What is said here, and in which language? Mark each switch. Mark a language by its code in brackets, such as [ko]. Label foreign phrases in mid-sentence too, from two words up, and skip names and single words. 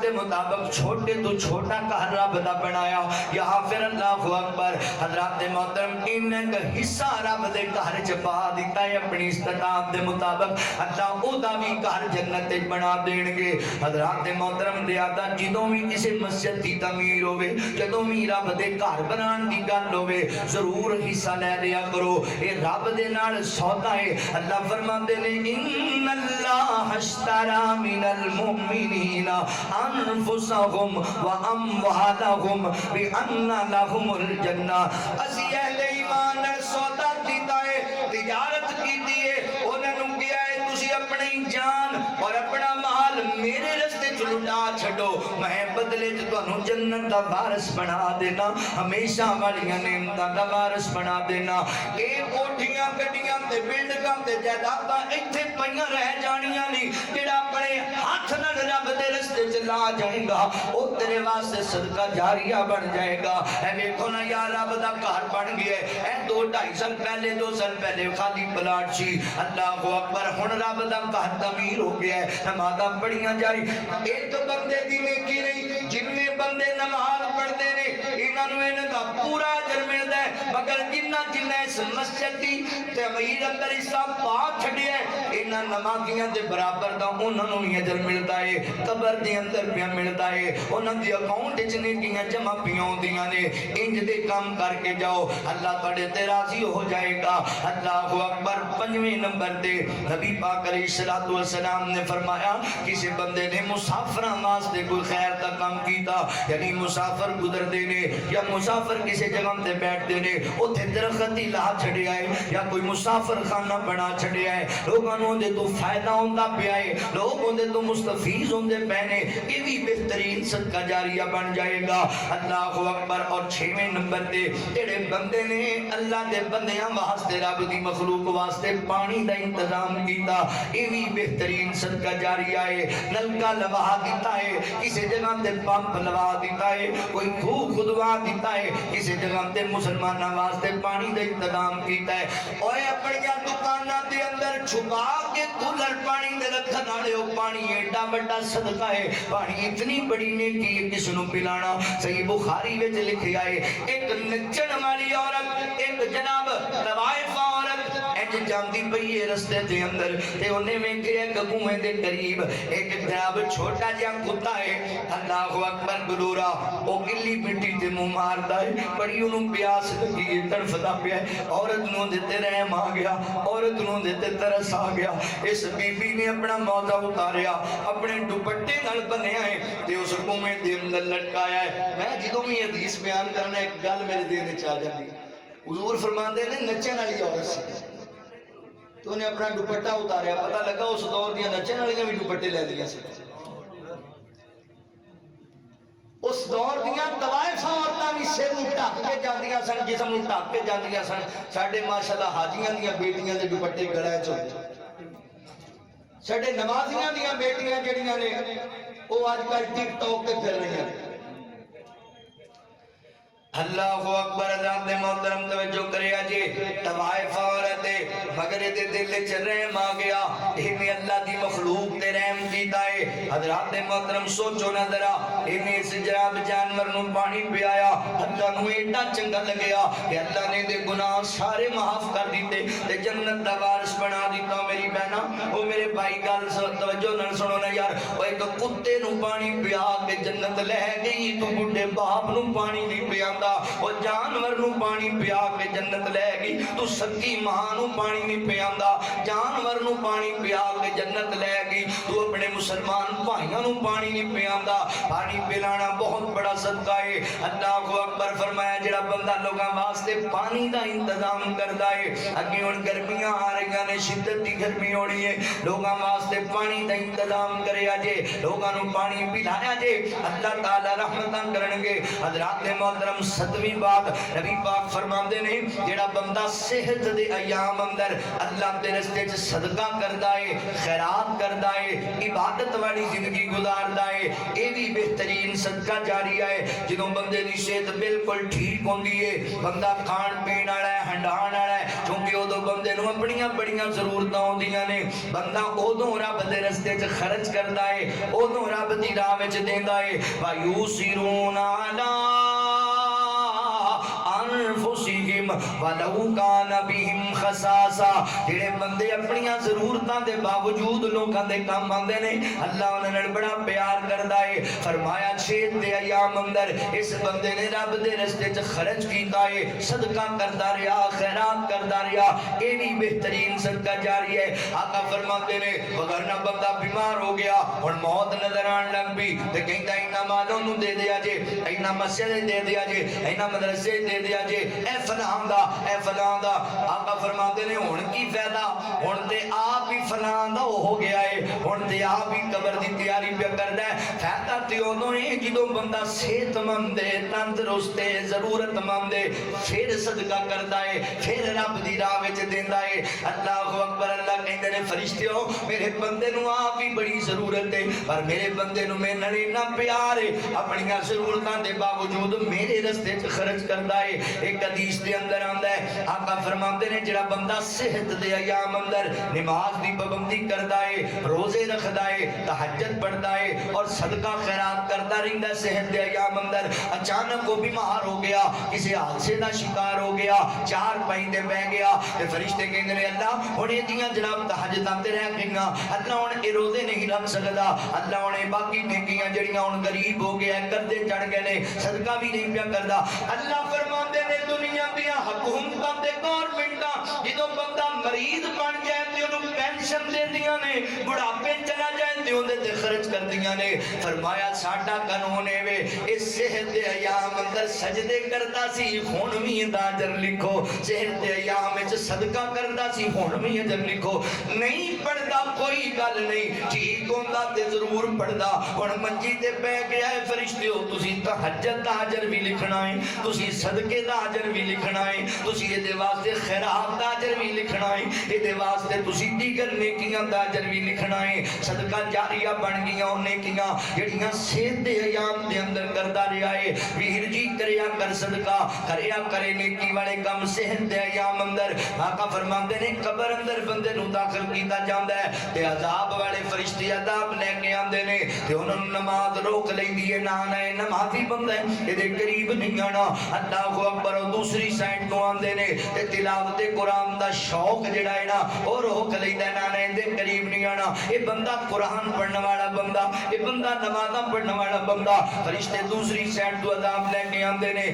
[pa] دے مطابق چھوٹے تو چھوٹا گھر رب دا بنایا یا پھر [ar] اللہ اکبر [pa] حضرات محترم ان کا حصہ رب دے گھر چ پا دیتا ہے اپنی استطاعت دے مطابق اللہ او دا بھی گھر جنت وچ بنا دین گے حضرات محترم دے آدا جدوں بھی کسی مسجد دی تعمیر ہوے جدوں بھی رب دے گھر بنان دی گل ہوے ضرور حصہ لے لیا کرو اے رب دے نال سودا ہے اللہ فرماندے نے [ar] ان اللہ اشترى من المؤمنین انفسهم واموالهم بان لهم الجنہ [pa] اسی اہل ایمان نے سودا کیتا ہے تجارت کیتی ہے انہاں نوں کہیا ہے تسی اپنی جان اور اپنا مال میرے رستے چ لٹا چھڈو میں بدلے چ تانوں جنت دا وارث بنا دینا ہمیشہ والیاں نعمتاں دا وارث بنا دینا اے کوٹھیاں گڈیاں تے بلڈنگاں تے جائیداداں ایتھے پئیاں رہ جانیاں نہیں جڑا اپنے ہاتھ نال رب دے رستے چ لا جائے گا او تیرے واسطے صدقہ جاریہ بن جائے گا اے ویکھو نا یار رب دا گھر بن گیا اے 2-2.5 سال پہلے 2 سال پہلے خالی پلاٹ سی [ar] اللہ اکبر [pa] ہن رب دا گھر تعمیر ہو گیا ہے نمازاں پڑھیاں جاری ایک بندے دی نیکی ہی نہیں جننے بندے نماز پڑھتے نے انہوں دا پورا اجر ملتا ہے، مگر جنہ اس مسجد کی تعمیر اندر حصہ پا چھڈیا ہے انہاں نمازیاں دے برابر دا انہوں ہی اجر ملتا ہے، قبر دے اندر پیا ملتا ہے، انہاں دی اکاؤنٹ وچ نیکیاں جمع پیاں ہوندیاں نے۔ انج دے کام کر کے جاؤ، اللہ تہاڈے تے راضی ہو جائے گا۔ [ar] اللہ اکبر۔ [pa] 5ویں نمبر تے نبی پاک علیہ الصلوۃ والسلام نے فرمایا کسی بندے نے مسافراں واسطے کوئی خیر دا کام کیتا، یعنی مسافر گزردے نے یا مسافر کسی جگہ تے بیٹھتے نے اوتھے درخت ہی لا چھڑیا ہے یا کوئی مسافر خانہ بنا چھڑیا ہے، لوگوں دے تو فائدہ ہوندا پیا ہے، لوگوں دے تو مستفیض ہوندے پے نے، یہ بھی بہترین صدقہ جاریہ بن جائے گا۔ [ar] اللہ اکبر۔ [pa] اور 6ویں نمبر تے جڑے بندے نے اللہ دے بندیاں واسطے رب دی مخلوق واسطے پانی دا انتظام کیتا، [ur] یہ بھی بہترین صدقہ جاریہ ہے۔ [pa] نلکا لوا دیتا ہے، کسی جگہ تے پمپ لوا دیتا ہے، کوئی خوہ خدوا دیتا ہے، کسی جگہ تے مسلمانہ واسطے پانی دا انتظام کیتا ہے۔ اوے اپنی دکانہ دے اندر چھپا کے کولر پانی دے رکھن والے ہو، پانی ایڈا بڑا صدقہ ہے، پانی اتنی بڑی نیکی ہے کس نو پلانا۔ صحیح بخاری وچ لکھیا ہے ایک نچن والی عورت، ایک جناب طوائف عورت انج جاندی پئی ہے رستے دے اندر تے اونے ویکھیا کہ کنویں دے قریب ایک جناب چھوٹا جہا کتا ہے۔ [ar] اللہ اکبر۔ [pa] گلورا او گلی مٹی تے منہ ماردا ہے، بڑی اونوں پیاس لگی ہے، تڑفدا پیا ہے۔ عورت نوں دے تے رحم آ گیا، عورت نوں دے تے ترس آ گیا۔ اس بی بی نے اپنا موزہ اتاریا، اپنے دوپٹے نال بنیا ہے تے اس کنویں دے اندر لٹکایا ہے۔ میں جدوں بھی حدیث بیان کرنا ایک گل میرے دل وچ آ جاندی، حضور فرماندے نے نچن والی عورت سی تو انہیں اپنا دوپٹہ اتاریا، پتہ لگا اس دور دیا نچن والیاں بھی دوپٹے لے لیا سی۔ اس دور دیا طوائف عورتاں بھی سر نوں ڈھک کے جاندیاں سن، جسم نوں ڈھک کے جاندیاں سن۔ ساڈے ماشاءاللہ حاجیاں دیاں بیٹیاں دے دوپٹے گلے چ ہوندے، ساڈے نمازیاں دیاں بیٹیاں جڑیاں نے وہ آج کل ٹک ٹاک تے پھر رہی ہیں۔ [ar] اللہ اکبر۔ [pa] حضرات محترم توجہ کریا جی، طوائف عورت مگر دے دل وچ رحم آ گیا، انہیں اللہ دی مخلوق تے رحم کیتا ہے۔ حضرات محترم سوچو نہ ذرا، انہیں اس جناب جانور نوں پانی پلایا، اللہ نوں ایڈا چنگا لگیا کہ اللہ نے دے گناہ سارے معاف کر دیتے تے جنت دا وارث بنا دیتا۔ میری بہنا او میرے بھائی گل توجہ نال سنو نا یار، او ایک کتے نوں پانی پیا کے جنت لے گئی، تو بڈھے باپ نوں پانی نہیں پیاندا، وہ جانور نوں پانی پیا کے جنت لے گئی، تو سکی ماں نوں پانی نہیں پیاندا، جانور نوں پانی پیا کے جنت لے گئی، تو اپنے مسلمان بھائیاں نوں پانی نہیں پیاندا۔ [ur] پانی پلانا بہت بڑا صدقہ ہے۔ [ar] اللہ اکبر۔ [pa] فرمایا جڑا بندہ لوگاں واسطے پانی دا انتظام کردا ہے، اگے ہن گرمیاں آ رہی نے، شدت دی گرمی ہونی ہے، لوگاں واسطے پانی دا انتظام کریا جے، لوگاں نوں پانی پلایا جے، اللہ تعالی رحمتاں کرن گے۔ حضرات محترم 7ویں بات نبی پاک فرماندے نے جڑا بندہ صحت دے ایام اندر اللہ دے رستے وچ صدقہ کردا ہے، خیرات کردا ہے، عبادت والی زندگی گزاردا ہے، اے بھی بہترین صدقہ جاریہ ہے۔ جدوں بندے دی صحت بالکل ٹھیک ہوندی ہے، بندہ کھان پین والا ہے، ہنڈان والا ہے، کیونکہ ادوں بندے نوں اپنیاں بڑیاں ضرورتاں ہوندیاں نے، بندہ ادوں رب دے رستے وچ خرچ کردا ہے، ادوں رب دی راہ وچ دیندا ہے۔ [ar] وَيُؤْثِرُونَ عَلَىٰ انفسہم ولو کان بہم خصاصہ، [pa] جڑے بندے اپنی ضرورتاں دے باوجود لوکاں دے کام آندے نے، اللہ انہاں نال بڑا پیار کردا ہے۔ فرمایا 6 دے ایام اندر اس بندے نے رب دے رستے وچ خرچ کیتا ہے، صدقہ کردا رہیا، خیرات کردا رہیا، اے بھی بہترین صدقہ جاری ہے۔ آقا فرماتے نے وگرنہ بندہ بیمار ہو گیا، ہن موت نظر آن لگ پئی تے کہندا انہاں مالوں نوں دے دیا جے، انہاں مسجد دے دیا جے، انہاں مدرسے دے دیا جے، اے فلاں دا اے فلاں دا۔ آقا فرماتے نے ہن کی فائدہ، ہن تے آپ ہی فلاں دا ہو گیا ہے، ہن تے آپ ہی قبر دی تیاری پہ کردا ہے۔ فائدہ تے اودوں ہے جدوں بندہ صحت مند ہے، تندرست ہے، ضرورت مند ہے، پھر صدقہ کردا ہے، پھر رب دی راہ وچ دیندا ہے۔ [ar] اللہ اکبر۔ [pa] اللہ کہندے نے فرشتیو میرے بندے نوں آپ ہی بڑی ضرورت ہے، پر میرے بندے نوں میرے نال اتنا پیار ہے، اپنی ضرورتاں دے باوجود میرے رستے وچ خرچ کردا ہے۔ ایک حدیث دے اندر آندا ہے آقا فرماندے نے جڑا بندہ صحت دے ایام اندر نماز دی پابندی کردا ہے روزے رکھدا ہے تہجد پڑھدا ہے اور صدقہ خیرات کردا رہندا ہے صحت دے ایام اندر اچانک وہ بیمار ہو گیا کسی حادثے دا شکار ہو گیا چار پائی تے بہ گیا تے فرشتے کہندے نے اللہ ہن ایدیاں جناب تہجداں تے رہ گئیاں اللہ ہن اے روزے نہیں رکھ سکدا اللہ ہن باقی نیکیاں جڑیاں ہن غریب ہو گیا قرضے چڑھ گئے نے صدقہ بھی نہیں پیا کردا اللہ فرماندے نے دنیا دیاں حکومتاں تے گورنمنٹاں جدوں بندہ مریض بن جائے تے اونوں پینشن دیندیاں نے بڑھاپے چلا جائے تے اون تے خرچ کردیاں نے فرمایا ساڈا قانون اے وے اس صحت دے ایام اندر سجدے کردا سی ہن وی اجر لکھو صحت دے ایام وچ صدقہ کردا سی ہن وی اجر لکھو نہیں پڑھدا کوئی گل نہیں ٹھیک ہوندا تے ضرور پڑھدا ہن منجی تے بیٹھ گیا ہے فرشتیو تسی تہجد دا اجر بھی لکھنا ہے تسی صدقے دا اجر بھی لکھنا ہے تسی اے دے واسطے خیرات دا اجر بھی لکھنا ہے اے دے واسطے تسی دیگر نیکیاں دا اجر بھی لکھنا ہے صدقہ جاریہ بن گیاں او نیکیاں جڑیاں صحت دے ایام دے اندر کردا رہیا ہے ویر جی کریا کر صدقہ کریا کرے نیکی والے کم صحت دے ایام اندر آقا فرماندے نے قبر اندر بندے نو داخل کیتا جاندا ہے تے عذاب والے فرشتے عذاب لے کے آندے نے تے انہاں نماز روک لیندی ہے نا نمازی بندہ ہے اے دے قریب نہیں آنا [ar] اللہ اکبر [pa] دوسری سائیڈ تو آندے نے تے تلاوت قرآن دا شوق جڑا ہے نا او روک لیندا ہے نا دے قریب نہیں آنا اے بندہ قرآن پڑھنے والا بندہ اے بندہ نمازاں پڑھنے والا بندہ فرشتے دوسری سائیڈ تو عذاب لے کے آندے نے